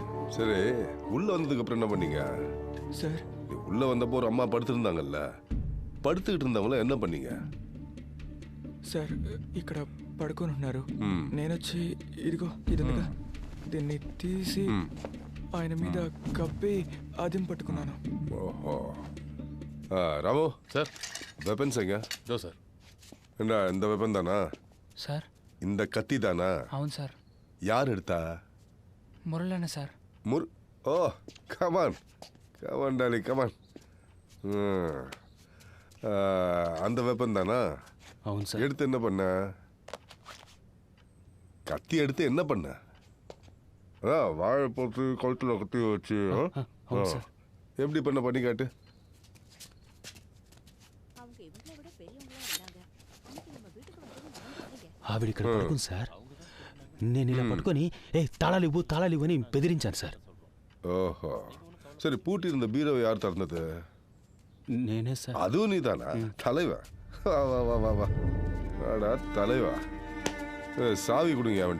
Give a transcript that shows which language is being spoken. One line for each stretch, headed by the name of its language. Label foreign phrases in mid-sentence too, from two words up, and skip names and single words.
Tamil: சரி, உள்ள வந்ததுக்கு அப்புறம் என்ன பண்ணீங்க?
Telugu: సార్
Tamil: உள்ள வந்தப்போ ஒரு அம்மா படுத்திருந்தாங்கல்ல, పడుతుகிட்டு இருந்தவங்கள என்ன பண்ணீங்க?
Telugu: సార్ ఇక్కడ పడుకొని ఉన్నారు. నేను వచ్చి ఇదిగో ఇది ఉందిగా, దీన్ని తీసి ఆయన మీద కప్పి ఆదిం పట్టుకున్నాను. ఓహో. రాము సార్,
Tamil: వెపన్స్ ఎங்க?
Telugu: దో సార్.
Tamil: என்ன இந்த வெப்பன் தானா?
Telugu: సార్
Tamil: இந்த கத்தி தானா?
Telugu: అవును సార్.
Tamil: யார் எடுத்தா?
Telugu: మురళన్న సార్.
English: oh come on come on Dolly come on.
Tamil: அந்த வெப்பன் தானா?
Telugu: అవును సార్.
Tamil: எடுத்து என்ன பண்ண? கத்தி எடுத்து என்ன பண்ண? வாழை போட்டு கழுத்துல கத்தி வச்சு எப்படி பண்ண பண்ணி காட்டு.
Telugu: ఆవిడ ఇక్కడ పడుకుంది సార్. నేను ఇలా పట్టుకొని తాళాలు ఇవ్వు అని బెదిరించాను సార్. ఓహో,
Tamil: சரி, பூட்டி இருந்த பீரோவை யார் திறந்தது?
Telugu: నేనే సార్.
Tamil: அதுவும் நீதானா? தலைவா, வா வா வா வா வா வாடா தலைவா. சாவி கொடுங்க அவன்கிட்ட.